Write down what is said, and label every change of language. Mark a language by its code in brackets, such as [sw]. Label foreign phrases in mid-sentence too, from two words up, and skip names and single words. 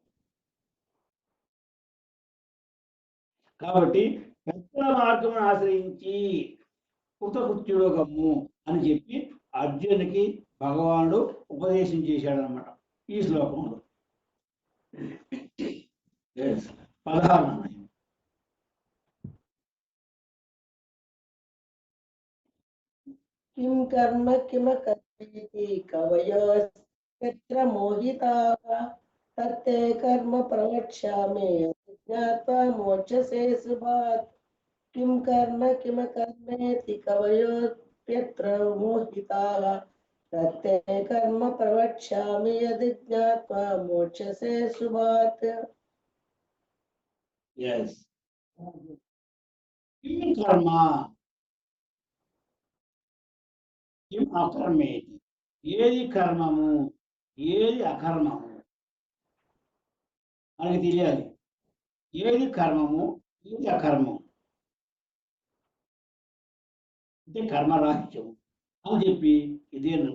[te] కాబట్టి పెద్దల మార్గం ఆశ్రయించి కృతకృత్యుడు గమ్ము అని చెప్పి అర్జునుడికి భగవానుడు ఉపదేశం చేశాడనమాట ఈ శ్లోకంలో. 16. [sa] किं कर्म किमकर्मेति कवयोऽस्त्र मोहिताः तत्ते कर्म प्रवक्ष्यामि ज्ञात्वा मोक्षसे शुभात्। किं कर्म किमकर्मेति कवयोऽप्यत्र मोहिताः तत्ते कर्म प्रवक्ष्यामि यदि ज्ञात्वा मोक्षसे शुभात्। [te] Yes. [sa] किं कर्म किं అకర్మేతి, [te] ఏది కర్మము ఏది అకర్మము మనకి తెలియాలి. ఏది కర్మము ఏది అకర్మం అంటే కర్మరాహిత్యం అని చెప్పి ఇదే